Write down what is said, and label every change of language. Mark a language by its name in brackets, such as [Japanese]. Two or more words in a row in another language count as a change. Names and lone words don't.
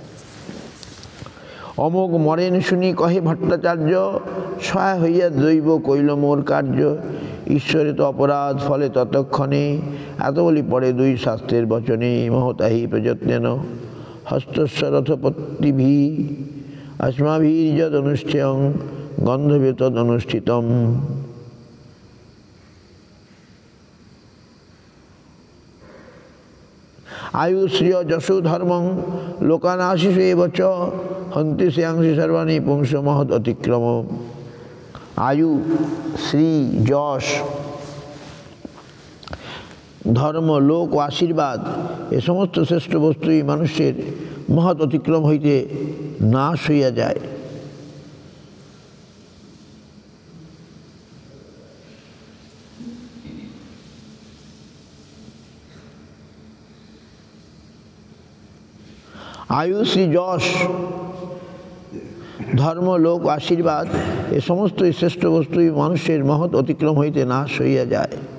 [Bangla] অমোঘ মরেন শুনি কহে ভট্টাচার্য, সহায় হইয়া দৈব কইল মোর কার্য। ঈশ্বরে তো অপরাধ ফলে ততক্ষণে, এত বলি পড়ে 2 শাস্ত্রের বচনে। [Sanskrit] মহতাহি প্রযত্নেন হস্তস্য রথপত্তিভি अस्माभिर्यदनुष्ठेयं गन्धर्वे तदनुष्ठितम्। आयुश्रिय जशो धर्मं लोकानाशिष एव च हन्ति श्रेयांसि सर्वाणि पुंस महद अतिक्रम। आयु, श्री, [Bangla] যশ, ধর্ম, লোক ও আশীর্বাদ এ সমস্ত শ্রেষ্ঠ বস্তুই মানুষের মহৎ অতিক্রম হইতে নাশ হইয়া যায়। [Sanskrit] आयु, श्री, [Bangla] যশ, ধর্ম, লোক, আশীর্বাদ এ সমস্ত শ্রেষ্ঠ বস্তুই মানুষের মহৎ অতিক্রম হইতে নাশ হইয়া যায়।